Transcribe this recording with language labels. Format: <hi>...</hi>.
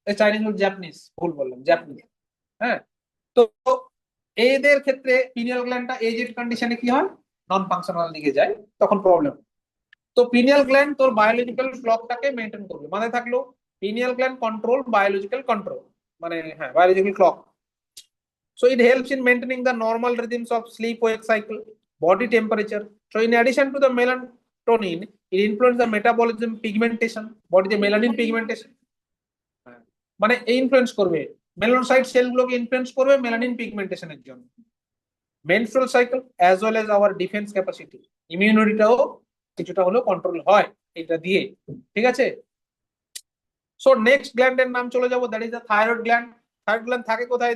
<bn>Chinese বল, Japanese, ভুল বললাম, Japanese. হ্যাঁ, তো এদের ক্ষেত্রে পিনিয়াল গ্ল্যান্ডটা এজেড কন্ডিশনে কি হয়? নন ফাংশনাল দিকে যায়, তখন প্রবলেম। তো পিনিয়াল গ্ল্যান্ড তোর বায়োলজিক্যাল ক্লকটাকে মেনটেন করবে, মানে থাকলো pineal gland control biological control, মানে হ্যাঁ, biological clock.</bn> <en>So it helps in maintaining the normal rhythms of sleep-wake cycle, body temperature. So in addition to the melatonin, it influences the metabolism, pigmentation, body the melanin pigmentation.</en> <bn>মানে influence করবে, melanocyte সেলগুলোকে influence করবে melanin পিগমেন্টেশনের জন্য।</bn> <en>menstrual cycle as well as our defence capacity,</en> <bn>ইমিউনিটিটাও কিছুটা হলেও control হয় এটা দিয়ে, ঠিক আছে। সো নেক্সট গ্ল্যান্ডের নাম চলে যাবো,</bn> <en>That is the thyroid gland.</en> <bn>Thyroid gland থাকে কোথায়?</bn>